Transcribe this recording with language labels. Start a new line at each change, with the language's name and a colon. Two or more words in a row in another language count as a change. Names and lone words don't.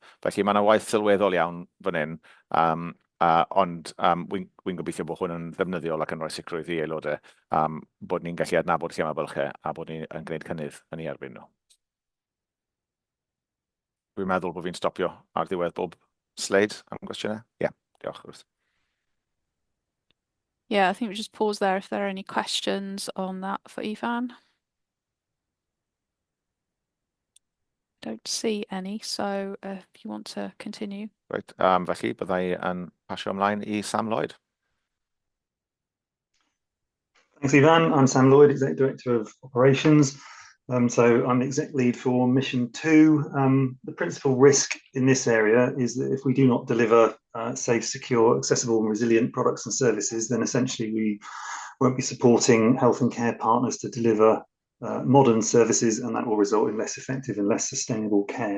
Welsh: Felly mae yna waith sylweddol iawn fan hyn, ond wy'n gobeithio bod hwn yn ddefnyddiol ac yn rhoi sicrwydd i aelodau bod ni'n gallu adnabod lle mae bylchau a bod ni'n gwneud cynnydd yn ei erbyn nhw. Dwi'n meddwl bod fi'n stopio ar ddiwedd bob sleid am gwestiynau. Ie, diolch Ruth.
English: Yeah, I think we just pause there if there are any questions on that for Ifan. Don't see any, so if you want to continue. Right,
Welsh: felly byddai yn pasio ymlaen i Sam Lloyd.
English: Thanks, Ivan. I'm Sam Lloyd, Executive Director of Operations. So I'm the Exec Lead for Mission 2. The principal risk in this area is that if we do not deliver safe, secure, accessible and resilient products and services, then essentially we won't be supporting health and care partners to deliver modern services, and that will result in less effective and less sustainable care.